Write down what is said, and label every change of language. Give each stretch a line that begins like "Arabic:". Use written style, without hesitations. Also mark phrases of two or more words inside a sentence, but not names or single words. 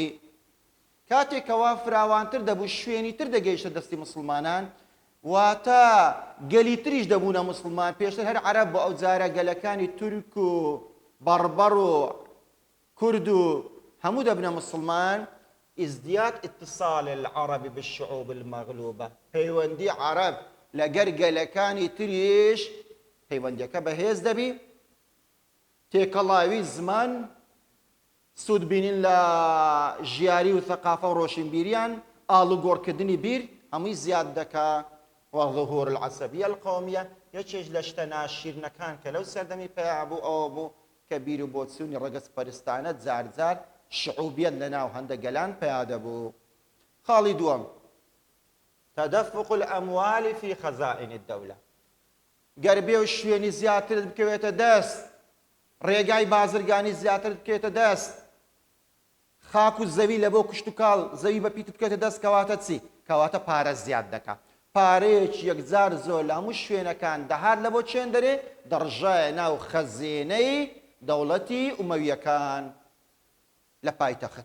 Central Kurdish: کاتێکەوە فراوانتر دەبوو، شوێنی تر دەگەیشتە دەستی مسلمانان، واتە گەلی تریش دەبوونە مسلمان. پێشتر هەر عەرەب بۆ ئەو جارە گەلەکانی تورک و بەڕبەڕ و کورد و هەموو دەبنە مسلمان.
Arabic: ازدياد اتصال العرب بالشعوب المغلوبة،
Central Kurdish: پەیوەندی عەرەب لەگەر گەلەکانی تریش پەیوەندیەکە بەهێز دەبی. تێکەڵاوی زمان، سوودبینین لە ژیاری و ثەقافە و ڕۆشنبیریان، ئاڵوگۆڕکردنی بیر هەمووی زیاد دەکا.
Arabic: وظهور العەسەبیە القەومیە
Central Kurdish: یەکێک لە شتە ناشرینەکان کە لەو سەردەمی پێیا بوو ئەوە بوو کە بیر و بۆچوونی ڕەگەز پەرستانە جارجار شعوبیەت لەناو هەندە گەلان پەیادە بوو. خاڵی دووەم
Arabic: تەدەفق الأموال في خەزائن الدەولە.
Central Kurdish: گەر بێ و شوێنی زیاتر بکەوێتە دەست، ڕێگای بازرگانی زیاتر بکەوێتە دەست، خاک و زەوی لە بۆ کشت و کاڵ زەوی بە پیت بکەوێتە دەست، کەواتە چی؟ کەواتە پارە زیاد دەکا. پارەیەکی یەکجار زۆر لە هەموو شوێنەکان دەهات لە بۆ چێن دەرێ، دەڕژایە ناو خەزینەی دەوڵەتی ئومەویەکان لە پایتەخت.